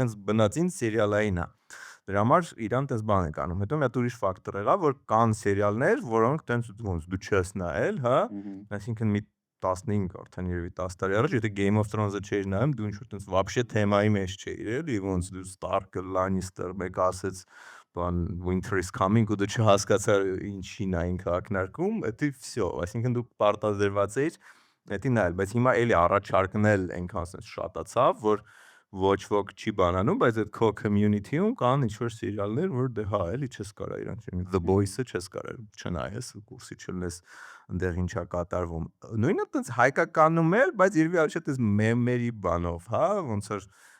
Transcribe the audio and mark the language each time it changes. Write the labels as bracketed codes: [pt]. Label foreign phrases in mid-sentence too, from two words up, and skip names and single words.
[hy] հենց բնածին սերիալային է։ Դրա համար իրան տես բան է կանում։ Հետո մի հատ ուրիշ ֆակտոր եղավ, որ կան սերիալներ, որոնք տենց ոնց դու չես նայել, հա, այսինքն մի 15 արդեն երևի 10 տարի առաջ, եթե Game of Thrones-ը չէիր նայում, դու ինչ-որ տենց вообще թեմայի մեջ չէիր, էլի, ոնց դու Stark, Lannister, մեկ ասեց, բան [en] Winter is coming [hy] ու դու չհասկացար ինչին է ինքը ակնարկում, դա всё, այսինքն դու պարտադրված էիր դա նայել, բայց հիմա էլի առաջարկնել այնքան շատացավ, որ ոչ ոք չի բանանում, բայց այդ քո community-ում կան ինչ-որ սերիալներ, որ դե հա, էլի չես կարա իրան, The Boys-ը չես կարա չնայես, կուրսի չլնես այնտեղ ինչա կատարվում։ Նույնը տենց հայկականում էլ, բայց երևի ավելի շատ էս մեմերի բանով, հա, ոնց որ